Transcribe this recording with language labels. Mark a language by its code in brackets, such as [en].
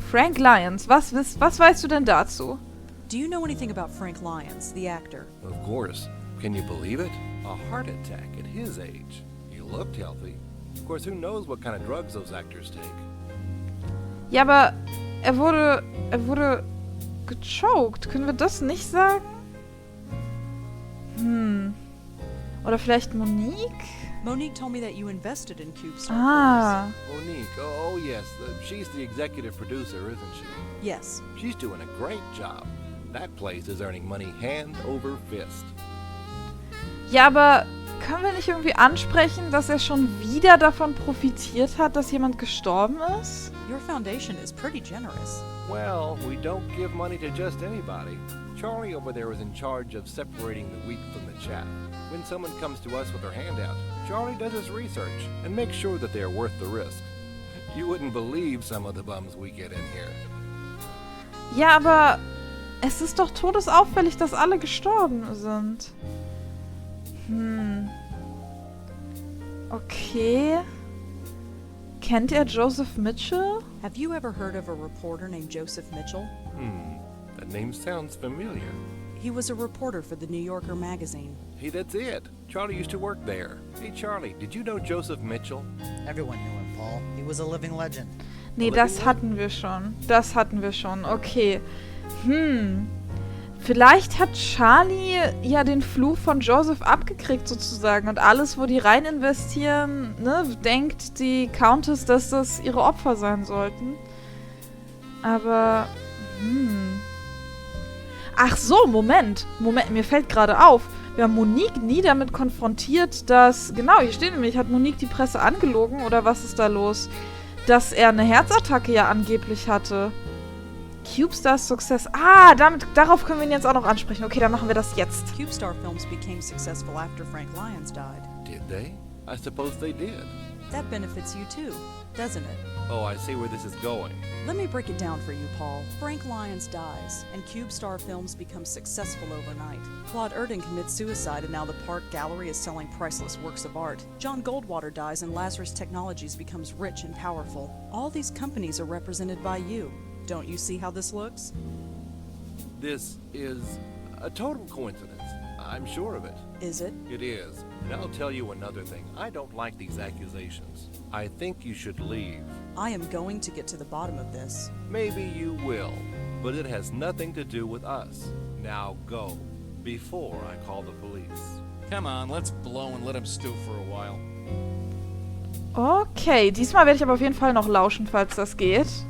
[de] Frank Lyons, was weißt du denn dazu? [en] Do you know anything about Frank Lyons, the actor? Of course. Can you believe it? A heart attack at his age. He looked healthy. Of course, who knows what kind of drugs those actors take? [de] Ja, aber er wurde gechoked. Können wir das nicht sagen? Oder vielleicht Monique? [en] Monique told me that you invested in Cubestar. Ah. Monique, oh yes, she's the executive producer, isn't she? Yes. She's doing a great job. That place is earning money hand over fist. [de] Ja, aber können wir nicht irgendwie ansprechen, dass er schon wieder davon profitiert hat, dass jemand gestorben ist? [en] Your foundation is pretty generous. Well, we don't give money to just anybody. Charlie over there is in charge of separating the wheat from the chaff. When someone comes to us with their handout, Charlie does his research and makes sure that they're worth the risk. You wouldn't believe some of the bums we get in here. [de] Ja, aber es ist doch todesauffällig, dass alle gestorben sind. Okay. Kennt ihr Joseph Mitchell? [en] Have you ever heard of a reporter named Joseph Mitchell? That name sounds familiar. He was a reporter for the New Yorker magazine. Hey, that's it. Charlie used to work there. Hey, Charlie, did you know Joseph Mitchell? Everyone knew him, Paul. He was a living legend. [de] Nee, das hatten wir schon. Okay. Vielleicht hat Charlie ja den Fluch von Joseph abgekriegt sozusagen und alles, wo die rein investieren, ne, denkt die Countess, dass das ihre Opfer sein sollten. Aber, Ach so, Moment, mir fällt gerade auf. Wir haben Monique nie damit konfrontiert, dass, genau, hier steht nämlich, hat Monique die Presse angelogen oder was ist da los? Dass er eine Herzattacke ja angeblich hatte. Cubestar's Success. Ah, darauf können wir ihn jetzt auch noch ansprechen. Okay, dann machen wir das jetzt. [en] Cubestar Films became successful after Frank Lyons died. Did they? I suppose they did. That benefits you too, doesn't it? Oh, I see where this is going. Let me break it down for you, Paul. Frank Lyons dies, and Cubestar Films becomes successful overnight. Claude Erdin commits suicide, and now the Park Gallery is selling priceless works of art. John Goldwater dies, and Lazarus Technologies becomes rich and powerful. All these companies are represented by you. Don't you see how this looks? This is a total coincidence. I'm sure of it. Is it? It is. And I'll tell you another thing. I don't like these accusations. I think you should leave. I am going to get to the bottom of this. Maybe you will, but it has nothing to do with us. Now go, before I call the police. Come on, let's blow and let him stew for a while. [de] Okay, diesmal werde ich aber auf jeden Fall noch lauschen, falls das geht.